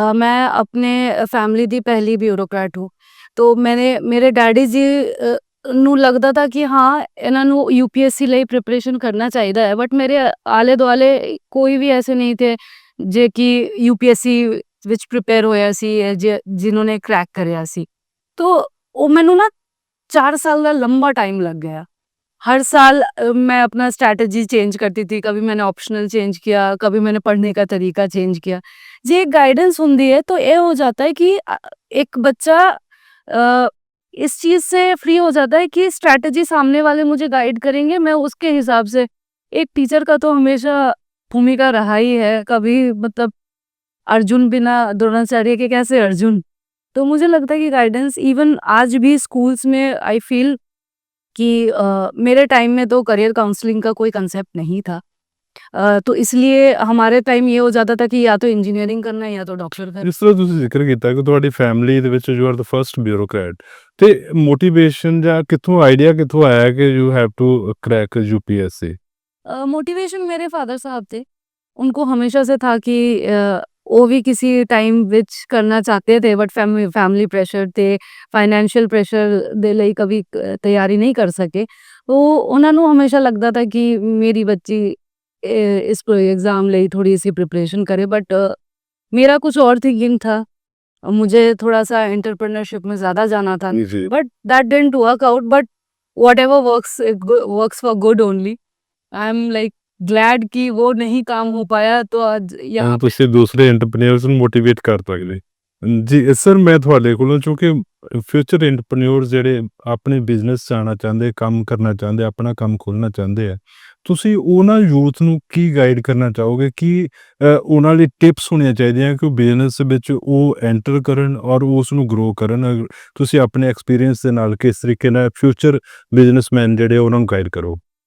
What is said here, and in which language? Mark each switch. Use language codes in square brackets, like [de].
[pa] ਮੈਂ ਆਪਣੇ ਫੈਮਿਲੀ ਦੀ ਪਹਿਲੀ ਬਿਊਰੋਕਰੈਟ ਹੂੰ। ਤੋ ਮੇਰੇ ਡੈਡੀ ਜੀ ਨੂੰ ਲੱਗਦਾ ਤਾ ਕਿ ਹਾਂ ਇਹਨਾਂ ਨੂੰ UPSC ਲਈ ਪ੍ਰਿਪਰੇਸ਼ਨ ਕਰਨਾ ਚਾਹੀਦਾ ਹੈ ਬਟ ਮੇਰੇ ਆਲੇ ਦੁਆਲੇ ਕੋਈ ਵੀ ਐਸੇ ਨਹੀਂ ਥੇ ਜੇ ਕਿ UPSC ਵਿੱਚ ਪ੍ਰਿਪੇਅਰ ਹੋਇਆ ਸੀ ਜਿਨ੍ਹਾਂ ਨੇ ਕ੍ਰੈਕ ਕਰਿਆ ਸੀ। ਤੋ ਉਹ ਮੈਨੂੰ ਨਾ [hi] 4 साल का लंबा टाइम लग गया। हर साल मैं अपना स्ट्रैटेजी चेंज करती थी, कभी मैंने ऑप्शनल चेंज किया, कभी मैंने पढ़ने का तरीका चेंज किया। जे एक गाइडेंस होती है तो ये हो जाता है कि एक बच्चा इस चीज़ से फ्री हो जाता है कि स्ट्रैटेजी सामने वाले मुझे गाइड करेंगे, मैं उसके हिसाब से। एक टीचर का तो हमेशा भूमिका रहा ही है, कभी मतलब अर्जुन बिना द्रोणाचार्य के कैसे अर्जुन। तो मुझे लगता है कि गाइडेंस इवन आज भी स्कूल्स में [en] I feel [hi] कि मेरे टाइम में तो करियर काउंसलिंग का कोई कंसेप्ट नहीं था। तो इसलिए हमारे टाइम ये हो जाता था कि या तो इंजीनियरिंग करना है या तो डॉक्टर करना। [pa] ਜਿਸ ਤਰ੍ਹਾਂ ਤੁਸੀਂ ਜ਼ਿਕਰ ਕੀਤਾ ਕਿ ਤੁਹਾਡੀ ਫੈਮਿਲੀ ਦੇ ਵਿੱਚ [en] you are the first bureaucrat [pa] ਤੇ ਮੋਟੀਵੇਸ਼ਨ ਜਾਂ ਕਿੱਥੋਂ ਆਈਡੀਆ ਕਿੱਥੋਂ ਆਇਆ ਕਿ [en] you have to crack UPSC [hi] motivation मेरे फादर साहब थे। उनको हमेशा से था कि वो भी किसी टाइम विच करना चाहते थे बट फैमिली प्रेशर थे, फाइनेंशियल प्रेशर दे ਲਈ कभी तैयारी नहीं कर सके। तो [pa] ਉਹਨਾਂ ਨੂੰ ਹਮੇਸ਼ਾ ਲੱਗਦਾ [hi] था कि मेरी बच्ची इस एग्ज़ाम ਲਈ थोड़ी सी प्रिपरेशन करे बट मेरा कुछ और थिंकिंग था। मुझे थोड़ा सा एंटरप्रेन्योरशिप में ज़्यादा जाना था [pa] ਜੀ [en] But that didn't work out but whatever works for good only. I am like glad [hi] कि वो नहीं काम हो पाया तो आज यहाँ पे [pa] ਤੁਸੀਂ ਦੂਸਰੇ ਐਂਟਰਪ੍ਰੀਨਿਓਰਸ ਨੂੰ ਮੋਟੀਵੇਟ ਕਰ ਸਕਦੇ ਜੀ ਸਰ ਮੈਂ ਤੁਹਾਡੇ ਕੋਲੋਂ ਕਿਉਂਕਿ ਫਿਊਚਰ ਐਂਟਰਪ੍ਰੀਨਿਓਰਸ ਜਿਹੜੇ ਆਪਣੇ ਬਿਜ਼ਨਸ 'ਚ ਆਉਣਾ ਚਾਹੁੰਦੇ ਕੰਮ ਕਰਨਾ ਚਾਹੁੰਦੇ ਆਪਣਾ ਕੰਮ ਖੋਲ੍ਹਣਾ ਚਾਹੁੰਦੇ ਆ ਤੁਸੀਂ ਉਹਨਾਂ ਯੂਥ ਨੂੰ ਕੀ ਗਾਈਡ ਕਰਨਾ ਚਾਹੋਗੇ ਕਿ ਉਹਨਾਂ ਲਈ ਟਿਪਸ ਹੋਣੀਆਂ ਚਾਹੀਦੀਆਂ ਕਿ ਉਹ ਬਿਜ਼ਨਸ ਵਿੱਚ ਉਹ ਐਂਟਰ ਕਰਨ ਔਰ ਉਸ ਨੂੰ ਗਰੋ ਕਰਨ ਤੁਸੀਂ ਆਪਣੇ ਐਕਸਪੀਰੀਅੰਸ ਦੇ ਨਾਲ ਕਿਸ ਤਰੀਕੇ ਨਾਲ ਫਿਊਚਰ ਬਿਜ਼ਨਸਮੈਨ ਜਿਹੜੇ ਉਹਨਾਂ ਨੂੰ ਗਾਈਡ ਕਰੋ